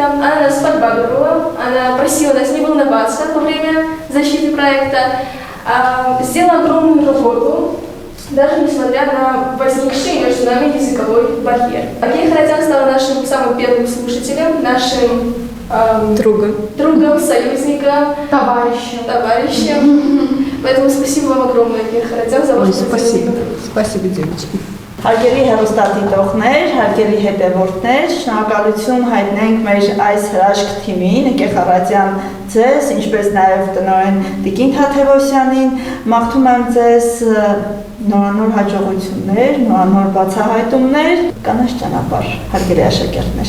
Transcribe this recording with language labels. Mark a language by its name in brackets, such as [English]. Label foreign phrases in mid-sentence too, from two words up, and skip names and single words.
[Russian] Она нас подбадривала, она просила нас не волноваться во время защиты проекта, сделала огромную работу, даже несмотря на возникший между нами языковой барьер. Герхаратян стала нашим самым первым слушателем, нашим другом, союзником, товарищем. Поэтому спасибо вам огромное, Герхаратян, за ваше Спасибо. Спасибо, девочки. [Armenian] Հարգելի հեռուստադիտողներ, հարգելի հետևորդներ, շնորհակալություն հայտնենք մեր այս հրաշք թիմին, Գեղարատյան ձեզ, ինչպես նաև տնօրեն Տիկին Թաթևոսյանին, մաղթում եմ ձեզ նորանոր հաջողություններ, նորանոր բացահայտումներ, կանաչ ճանապարհ, հարգելի աշակերտներ։